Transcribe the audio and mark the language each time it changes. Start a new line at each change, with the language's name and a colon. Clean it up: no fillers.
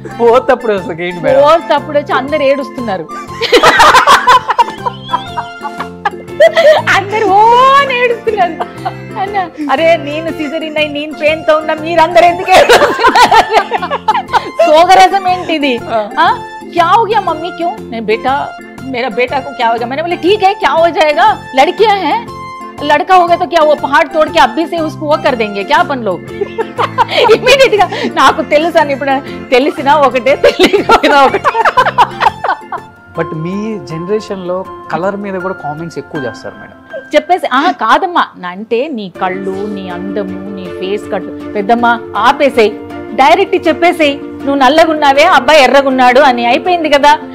Telugu: పోతప్పుడు అసలు ఏంటి మేడం? పోతప్పుడు వచ్చి అందరు ఏడుస్తున్నారు, అందరు ఓ అని ఏడుస్తున్నారు. అన్న అరే నేను సిజరిన్ అయి నేను పెయిన్ తో ఉన్నా, మీరందరూ ఎందుకు ఏడుస్తున్నారు? సోగరసం ఏంటిది?
Hindi: क्या हो गया मम्मी, क्यों? नहीं बेटा, मेरा बेटा को क्या हो गया? मैंने बोले ठीक है, क्या हो जाएगा, लड़कियां हैं, लड़का हो गया तो क्या, वो पहाड़ तोड़ के अभी से उसको वो कर देंगे क्या अपन लोग?
Telugu: इमीडिएट గా నాకు తెలుసు అని, ఇప్పుడు తెలిసినా ఒకటే తెలియకపోయినా ఒకటే. బట్ మీ జనరేషన్ లో కలర్ మీద కూడా కామెంట్స్ ఎక్కువ చేస్తారు మేడం. చెప్పేసి కాదమ్మా, అంటే నీ కళ్ళు, నీ అందము, నీ ఫేస్ కట్, పెద్దమ్మా ఆపేసేయి, డైరెక్ట్ చెప్పేసేయి, నువ్వు నల్లగున్నావే అబ్బాయి ఎర్రగున్నాడు అని, అయిపోయింది కదా.